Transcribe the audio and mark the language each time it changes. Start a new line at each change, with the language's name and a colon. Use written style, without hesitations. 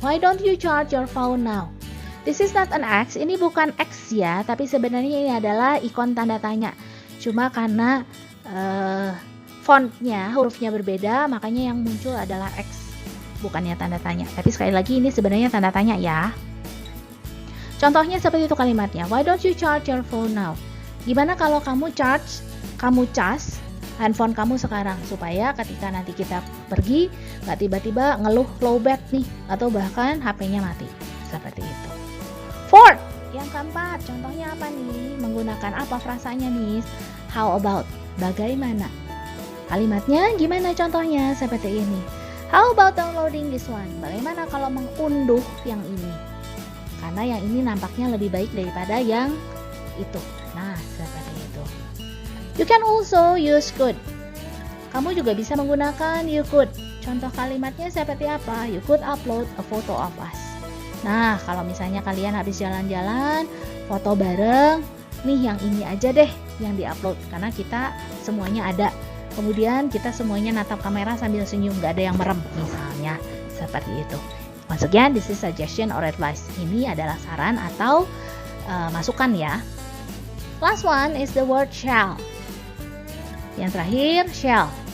English: Why don't you charge your phone now? This is not an X.
Indonesian: Ini bukan X ya, tapi sebenarnya ini adalah ikon tanda tanya. Cuma karena fontnya, hurufnya berbeda, makanya yang muncul adalah X, bukannya tanda tanya. Tapi sekali lagi ini sebenarnya tanda tanya ya. Contohnya seperti itu kalimatnya.
English: Why don't you charge your phone now?
Indonesian: Gimana kalau kamu cas handphone kamu sekarang, supaya ketika nanti kita pergi nggak tiba-tiba ngeluh low bat nih, atau bahkan HP-nya mati. Seperti itu.
English: Fourth,
Indonesian: yang keempat, contohnya apa nih? Menggunakan apa frasanya nih?
English: How about?
Indonesian: Bagaimana? Kalimatnya gimana contohnya? Seperti ini.
English: How about downloading this one?
Indonesian: Bagaimana kalau mengunduh yang ini? Karena yang ini nampaknya lebih baik daripada yang itu. Nah, seperti itu.
English: You can also use could.
Indonesian: Kamu juga bisa menggunakan you could. Contoh kalimatnya seperti apa?
English: You could upload a photo of us.
Indonesian: Nah, kalau misalnya kalian habis jalan-jalan, foto bareng, nih yang ini aja deh yang diupload. Karena kita semuanya ada. Kemudian kita semuanya natap kamera sambil senyum, gak ada yang merem misalnya, seperti itu.
English: Once again, this is suggestion or advice.
Indonesian: Ini adalah saran atau masukan ya.
English: Last one is the word shall.
Indonesian: Yang terakhir,
English: shall.